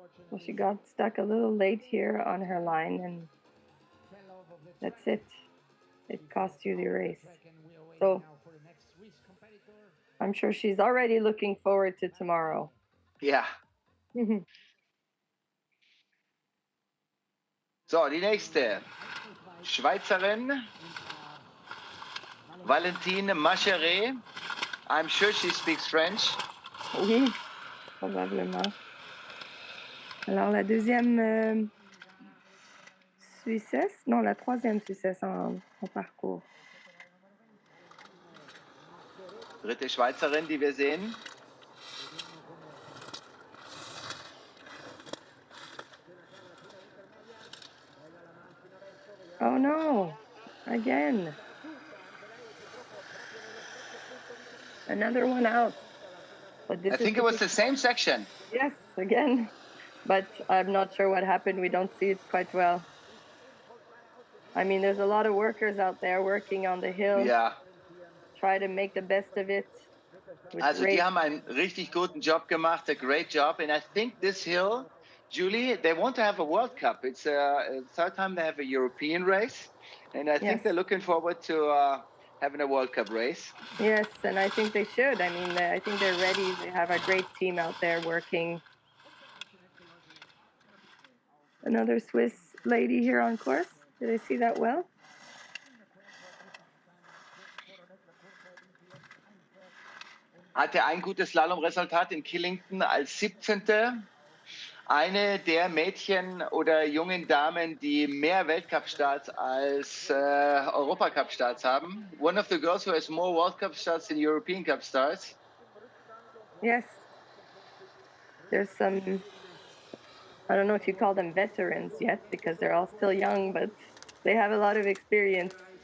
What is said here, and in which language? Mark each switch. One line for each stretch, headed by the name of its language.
English: Well, she got stuck a little late here on her line, and that's it. It cost you the race. So I'm sure she's already looking forward to tomorrow.
German: Ja. So, die nächste Schweizerin, Valentine Macheret.
English: I'm sure she speaks French.
French: Oui, probablement. Alors, la deuxième Suissesse, non, la troisième Suissesse en parcours.
German: Dritte Schweizerin, die wir sehen.
English: Oh no, again. Another one out. But this I think it was the same section. Yes, again. But I'm not sure what happened. We don't see it quite well. I mean, there's a lot of workers out there working on the hill.
German: Ja.
English: Try to make the best of it.
German: Also die haben einen richtig guten Job gemacht,
English: a great job. And I think this hill, Julie, they want to have a World Cup. It's a third time they have a European race. And I think they're looking forward to having a World Cup race. Yes, and I think they should. I mean, I think they're ready. They have a great team out there working. Another Swiss lady here on course. Did I see that well?
German: Hatte ein gutes Slalomresultat in Killington als 17. Eine der Mädchen oder jungen Damen, die mehr Weltcup-Starts als Europacup-Starts haben.
English: One of the girls who has more World Cup starts than European Cup starts. Yes. There's some, I don't know if you call them veterans yet, because they're all still young, but they have a lot of experience.